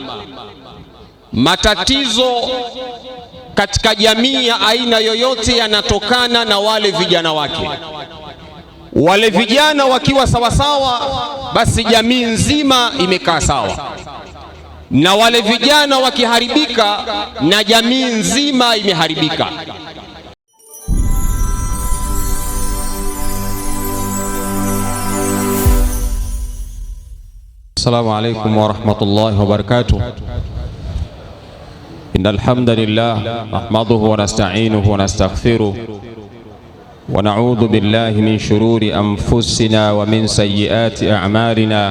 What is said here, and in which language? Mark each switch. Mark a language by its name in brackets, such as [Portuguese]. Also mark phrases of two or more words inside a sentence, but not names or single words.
[Swahili] Matatizo katika jamii ya aina yoyote yanatokana na wale vijana wake. Wale vijana wakiwa sawasawa, basi jamii nzima imekaa sawa, na wale vijana wakiharibika, na jamii nzima imeharibika. [Arabic] السلام عليكم ورحمة الله وبركاته. إن الحمد لله نحمده ونستعينه ونستغفره ونعوذ بالله من شرور أنفسنا ومن سيئات أعمالنا.